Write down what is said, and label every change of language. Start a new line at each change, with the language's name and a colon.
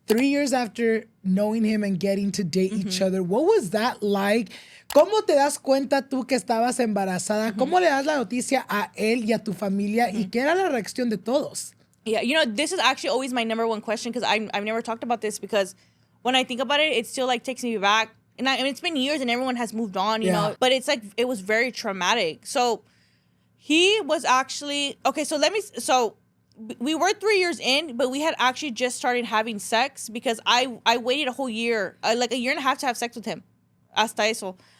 English: 3 years after knowing him and getting to date each other. What was that like?
Spanish: ¿Cómo te das cuenta tú que estabas embarazada? ¿Cómo le das la noticia a él y a tu familia? ¿Y qué era la reacción de todos?
English: Yeah, this is actually always my number one question, because I've never talked about this, because when I think about it, it still like takes me back. And it's been years and everyone has moved on, you know, but it's like, it was very traumatic. So he was actually, so we were 3 years in, but we had actually just started having sex, because I waited a whole year, like a year and a half, to have sex with him.
Spanish: Hasta eso.